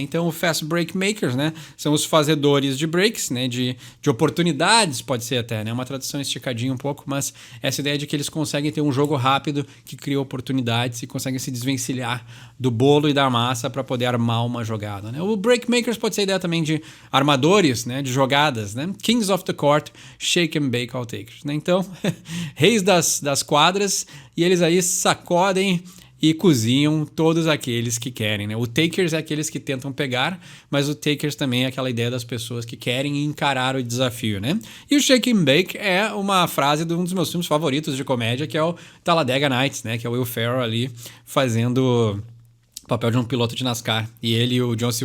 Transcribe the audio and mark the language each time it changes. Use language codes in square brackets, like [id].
[pt] Então o fast break makers, né, são os fazedores de breaks, né, de oportunidades, pode ser até, né, uma tradução esticadinha um pouco, mas essa ideia de que eles conseguem ter um jogo rápido que cria oportunidades e conseguem se desvencilhar do bolo e da massa para poder armar uma jogada, né? O break makers pode ser a ideia também de armadores, né, de jogadas, né? [en] Kings of the court, shake and bake all takers, né? [pt] Então, reis das quadras, e eles aí sacodem e cozinham todos aqueles que querem, né? O takers é aqueles que tentam pegar, mas o takers também é aquela ideia das pessoas que querem encarar o desafio, né? E o shake and bake é uma frase de um dos meus filmes favoritos de comédia, que é o Talladega Nights, né? Que é o Will Ferrell ali fazendo papel de um piloto de NASCAR. E ele e o John C.